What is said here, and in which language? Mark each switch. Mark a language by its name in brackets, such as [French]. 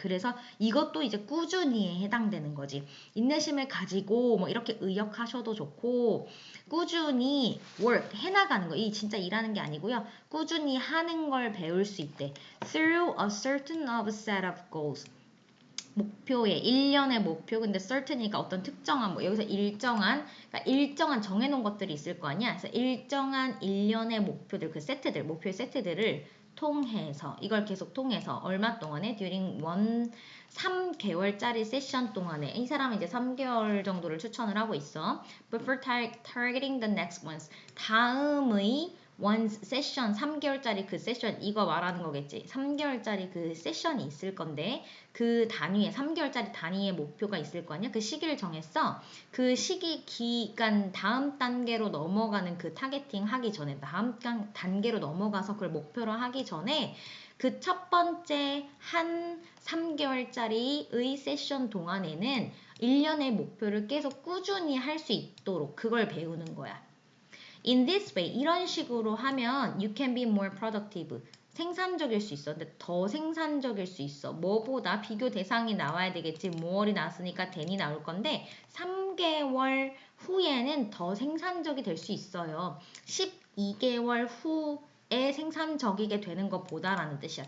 [Korean] 그래서 이것도 이제 꾸준히에 해당되는 거지. 인내심을 가지고 뭐 이렇게 의역하셔도 좋고, 꾸준히 work 해나가는 거. 이 진짜 일하는 게 아니고요. 꾸준히 하는 걸 배울 수 있대. [English] through a certain of set of goals. [Korean] 목표에 일련의 목표, 근데 certain이니까 어떤 특정한 뭐 여기서 일정한, 그러니까 일정한 정해놓은 것들이 있을 거 아니야. 그래서 일정한 일련의 목표들, 그 세트들, 목표의 세트들을 통해서, 이걸 계속 통해서 얼마 동안에 during 3개월짜리 세션 동안에, 이 사람은 이제 3개월 정도를 추천을 하고 있어. [English] But for targeting the next ones, [Korean] 다음의 원 세션, 3개월짜리 그 세션, 이거 말하는 거겠지. 3개월짜리 그 세션이 있을 건데 그 단위에 3개월짜리 단위의 목표가 있을 거 아니야. 그 시기를 정했어. 그 시기 기간 다음 단계로 넘어가는 그 타겟팅 하기 전에, 다음 단계로 넘어가서 그걸 목표로 하기 전에 그 첫 번째 한 3개월짜리의 세션 동안에는 1년의 목표를 계속 꾸준히 할 수 있도록 그걸 배우는 거야. [English] In this way, [Korean] 이런 식으로 하면 [English] you can be more productive. [Korean] 생산적일 수 있어. 근데 더 생산적일 수 있어. 뭐보다 비교 대상이 나와야 되겠지. more이 나왔으니까 than이 나올 건데 3개월 후에는 더 생산적이 될 수 있어요. 12개월 후에 생산적이게 되는 것보다라는 뜻이야.